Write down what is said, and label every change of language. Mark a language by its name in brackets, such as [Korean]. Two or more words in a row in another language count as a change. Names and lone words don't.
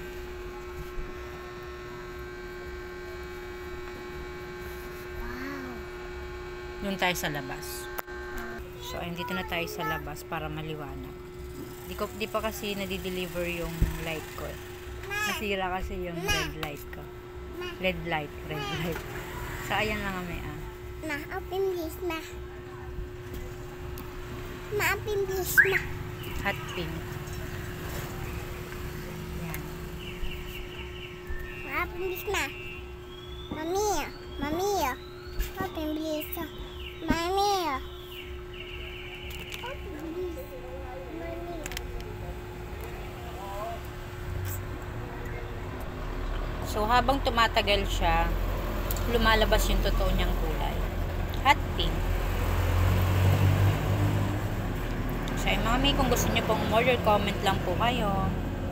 [Filipino] Wow. Doon tayo sa labas. So, ayun. Dito na tayo sa labas para maliwanag. Di pa kasi nadi-deliver yung light ko. Nasira kasi yung [English] red light [Filipino] ko. [English] Red light. [Filipino] So, ayan lang kami, [English] open this na. Open this na. Hot pink. Ayan. Open this na. Mami. Open this. Mami. Open this. Mami. [Filipino] So, habang tumatagal siya, lumalabas yung totoo niyang kulay. [English] Hot pink. [Filipino] So, mga Mi, kung gusto niyo pong order, comment lang po kayo.